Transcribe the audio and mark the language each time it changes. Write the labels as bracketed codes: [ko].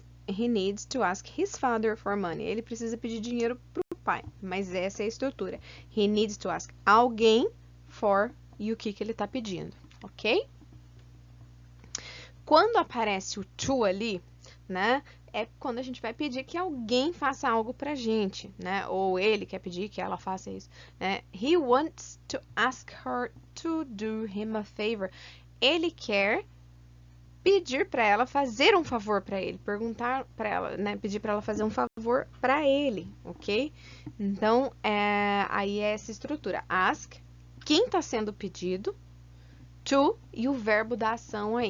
[en] He needs to ask his father for money. [pt] Ele precisa pedir dinheiro pro pai, mas essa é a estrutura. [en] He needs to ask [pt] alguém for e o que ele está pedindo, ok? Quando aparece o to ali, né, é quando a gente vai pedir que alguém faça algo pra gente, né? Ou ele quer pedir que ela faça isso, né? [en] He wants to ask her to do him a favor. [pt] Ele quer pedir para ela fazer um favor para ele, perguntar para ela, né, pedir para ela fazer um favor para ele, ok? Então, aí é essa estrutura. Ask, quem está sendo pedido, to e o verbo da ação aí.